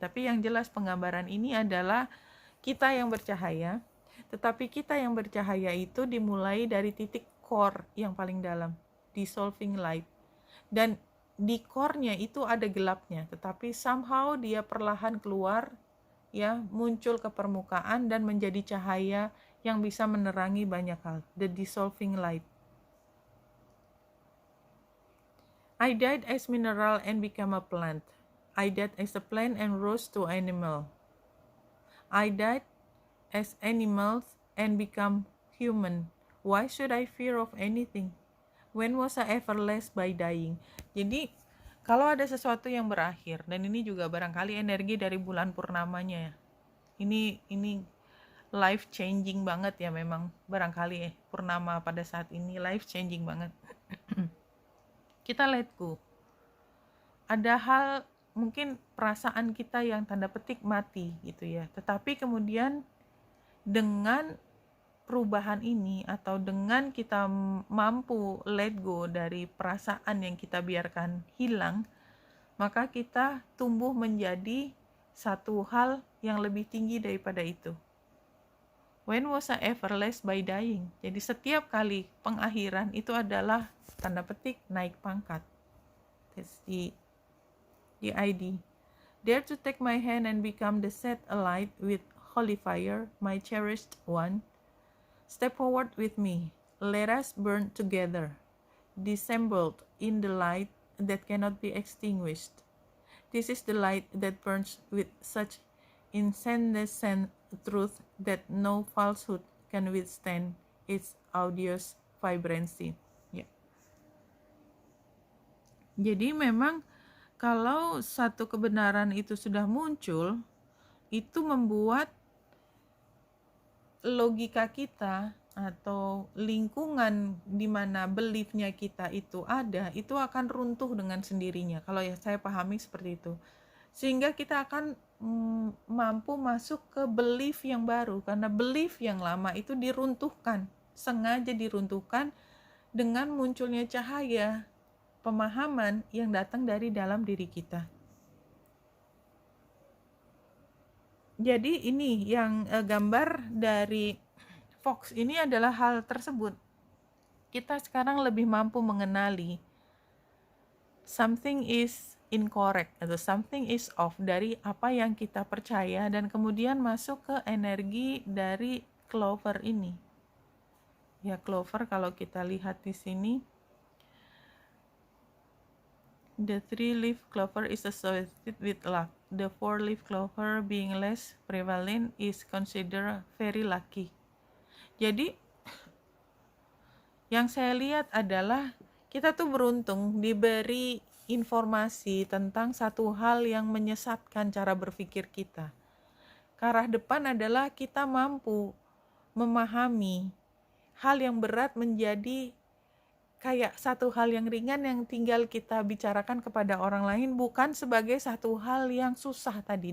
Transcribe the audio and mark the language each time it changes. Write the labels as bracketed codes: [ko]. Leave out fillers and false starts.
[id] Tapi yang jelas penggambaran ini adalah kita yang bercahaya, tetapi kita yang bercahaya itu dimulai dari titik core yang paling dalam, dissolving light, dan di core-nya itu ada gelapnya, tetapi somehow dia perlahan keluar, ya, muncul ke permukaan dan menjadi cahaya yang bisa menerangi banyak hal, [en] the dissolving light. I died as mineral and became a plant. I died as a plant and rose to animal. I died as animals and become human. Why should I fear of anything? When was I ever less by dying? [id] Jadi kalau ada sesuatu yang berakhir, dan ini juga barangkali energi dari bulan purnamanya ya. Ini [en] life changing [id] banget ya, memang barangkali purnama pada saat ini life changing banget. Kita let go. Ada hal mungkin perasaan kita yang tanda petik mati gitu ya. Tetapi kemudian dengan perubahan ini, atau dengan kita mampu let go dari perasaan yang kita biarkan hilang, maka kita tumbuh menjadi satu hal yang lebih tinggi daripada itu. [en] When was I ever less by dying? [id] Jadi setiap kali pengakhiran itu adalah tanda petik naik pangkat. [en] That's the ID. Dare to take my hand and become the set alight with holy fire, my cherished one. Step forward with me. Let us burn together, dissembled in the light that cannot be extinguished. This is the light that burns with such incandescent truth that no falsehood can withstand its audious vibrancy. [id] Ya. Jadi memang kalau satu kebenaran itu sudah muncul, itu membuat logika kita atau lingkungan di mana beliefnya kita itu ada, itu akan runtuh dengan sendirinya. Kalau ya saya pahami seperti itu. Sehingga kita akan mampu masuk ke belief yang baru, karena belief yang lama itu diruntuhkan, sengaja diruntuhkan dengan munculnya cahaya pemahaman yang datang dari dalam diri kita. Jadi ini yang gambar dari Fox ini adalah hal tersebut. Kita sekarang lebih mampu mengenali [en] something is incorrect [id] atau [en] something is off [id] dari apa yang kita percaya, dan kemudian masuk ke energi dari clover ini. Ya, clover kalau kita lihat di sini, [en] the 3-leaf clover is associated with luck. The 4-leaf clover being less prevalent is considered very lucky. [id] Jadi yang saya lihat adalah kita tuh beruntung diberi informasi tentang satu hal yang menyesatkan cara berpikir kita. Ke arah depan adalah kita mampu memahami hal yang berat menjadi kayak satu hal yang ringan yang tinggal kita bicarakan kepada orang lain, bukan sebagai satu hal yang susah tadi.